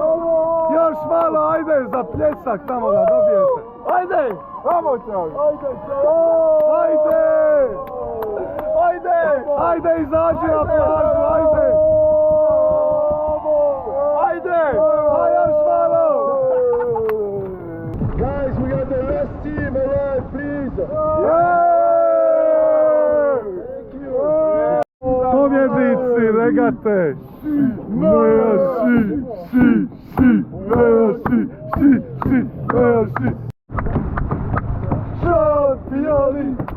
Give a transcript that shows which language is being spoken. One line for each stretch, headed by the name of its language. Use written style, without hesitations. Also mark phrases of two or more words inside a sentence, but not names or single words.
Croatian: Još malo, ajde, za pljesak tamo da dobijete. Ajde! Vamo čovjek! Ajde, ajde! Ajde! Ajde, izađi na plažu, ajde! Ajde! A još malo!
English: Guys, we got the best team alive, please!
Croatian: Pobjednici regate! Šampioni!